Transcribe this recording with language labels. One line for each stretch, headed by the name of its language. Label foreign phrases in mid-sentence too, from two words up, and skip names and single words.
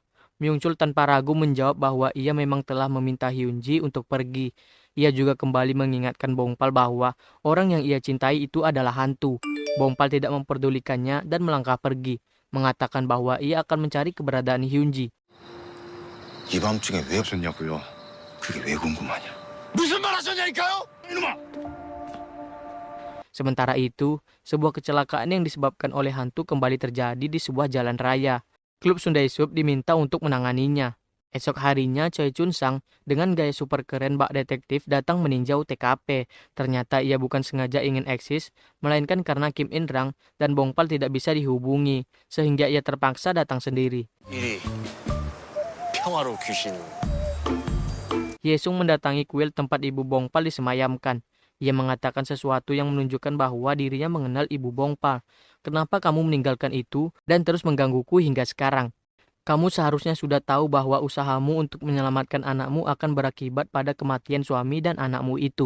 Indonesian: Myung Chul tanpa ragu menjawab bahwa ia memang telah meminta Hyunji untuk pergi. Ia juga kembali mengingatkan Bongpal bahwa orang yang ia cintai itu adalah hantu. Bongpal tidak memperdulikannya dan melangkah pergi, mengatakan bahwa ia akan mencari keberadaan Hyunji.
Korean: 이 밤중에 왜 오셨냐고요? 그게 왜 궁금하냐? 무슨 말 하셨냐니까요? 이놈아!
Indonesian: Sementara itu, sebuah kecelakaan yang disebabkan oleh hantu kembali terjadi di sebuah jalan raya. Klub Sundae Sup diminta untuk menanganinya. Esok harinya, Choi Chun Sang dengan gaya super keren bak detektif datang meninjau TKP. Ternyata ia bukan sengaja ingin eksis, melainkan karena Kim In Rang dan Bongpal tidak bisa dihubungi, sehingga ia terpaksa datang sendiri.
Korean: 일이 평화로 귀신.
Indonesian: Yesung mendatangi kuil tempat ibu Bongpal disemayamkan. Ia mengatakan sesuatu yang menunjukkan bahwa dirinya mengenal ibu Bongpal. Kenapa kamu meninggalkan itu dan terus menggangguku hingga sekarang? Kamu seharusnya sudah tahu bahwa usahamu untuk menyelamatkan anakmu akan berakibat pada kematian suami dan anakmu itu.